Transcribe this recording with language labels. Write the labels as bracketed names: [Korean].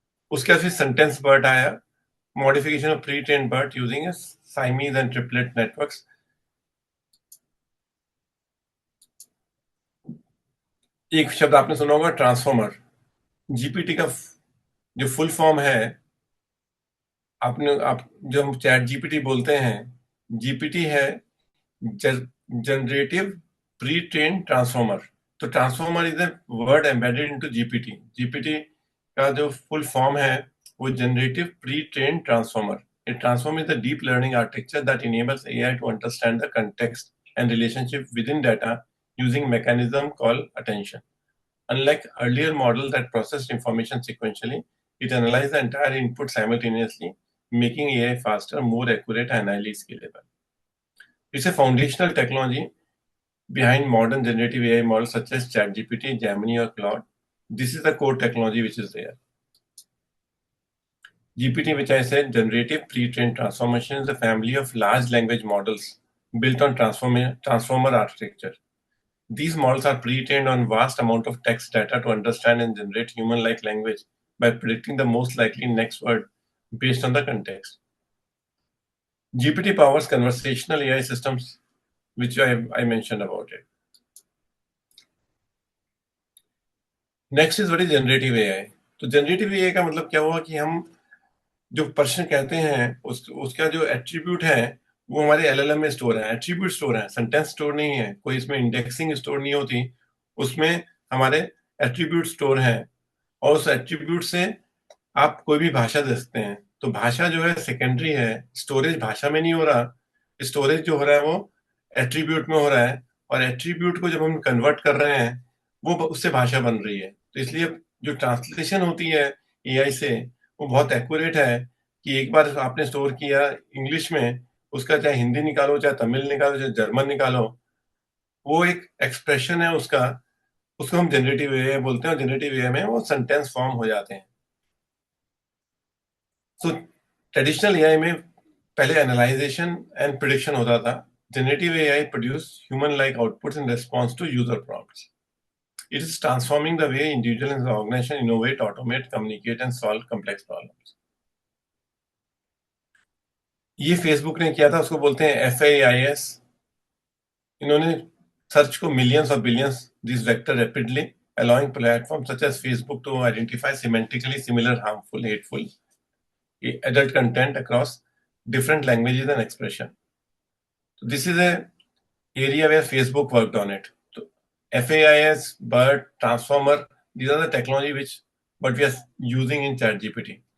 [Hindi] उसके बाद फिर [English] sentence BERT आया, modification of pre-trained BERT using a Siamese and triplet networks. [Hindi] एक शब्द आपने सुना होगा ट्रांसफॉर्मर। जीपीटी का जो फुल फॉर्म है, आप जो हम चैट जीपीटी बोलते हैं, जीपीटी है जनरेटिव प्री ट्रेन ट्रांसफॉर्मर। तो [English] Transformer is a word embedded into GPT. [Hindi] GPT का जो फुल फॉर्म है वो generative pre train transformer. [English] A transformer is a deep learning architecture that enables AI to understand the context and relationship within data using mechanism called attention. Unlike earlier models that processed information sequentially, it analyzed the entire input simultaneously, making AI faster, more accurate, and highly scalable. It's a foundational technology behind modern generative AI models such as ChatGPT, Gemini, or Claude. This is the core technology which is there. GPT, which I said, generative pre-trained transformation, is a family of large language models built on transformer architecture. These models are pre-trained on vast amount of text data to understand and generate human-like language by predicting the most likely next word based on the context. GPT powers conversational AI systems, which I mentioned about it. Next is what is generative AI. [Hindi] तो generative AI का मतलब क्या हुआ कि हम जो प्रश्न कहते हैं उसका जो एट्रीब्यूट है वो हमारे एलएलएम में स्टोर है, एट्रीब्यूट स्टोर है, सेंटेंस स्टोर नहीं है, कोई इसमें इंडेक्सिंग स्टोर नहीं होती, उसमें हमारे एट्रीब्यूट स्टोर है, और उस एट्रीब्यूट से आप कोई भी भाषा दे सकते हैं। तो भाषा जो है सेकेंडरी है, स्टोरेज भाषा में नहीं हो रहा, स्टोरेज जो हो रहा है वो एट्रीब्यूट में हो रहा है, और एट्रीब्यूट को जब हम कन्वर्ट कर रहे हैं वो उससे भाषा बन रही है। तो इसलिए जो ट्रांसलेशन होती है एआई से वो बहुत एक्यूरेट है कि एक बार आपने स्टोर किया इंग्लिश में, उसका चाहे हिंदी निकालो, चाहे तमिल निकालो, चाहे जर्मन निकालो, वो एक एक्सप्रेशन है उसका, उसको हम जनरेटिव एआई बोलते हैं, और जनरेटिव एआई में वो सेंटेंस फॉर्म हो जाते हैं। तो ट्रेडिशनल एआई में पहले एनालाइजेशन एंड प्रिडिक्शन होता था, [English] Generative AI produce human like outputs in response to user prompts. It is transforming the way individuals in the organization innovate, automate, communicate, and solve complex problems. [Hindi] ये Facebook ने किया था, उसको बोलते हैं FAIS. इन्होंने सर्च को मिलियंस और billions [English] This vector rapidly, allowing platforms such as Facebook to identify semantically similar, harmful, hateful, adult content across different languages and expression. So this is a area where Facebook worked on it. So FAIS, BERT, Transformer, these are the technology which what we are using in ChatGPT.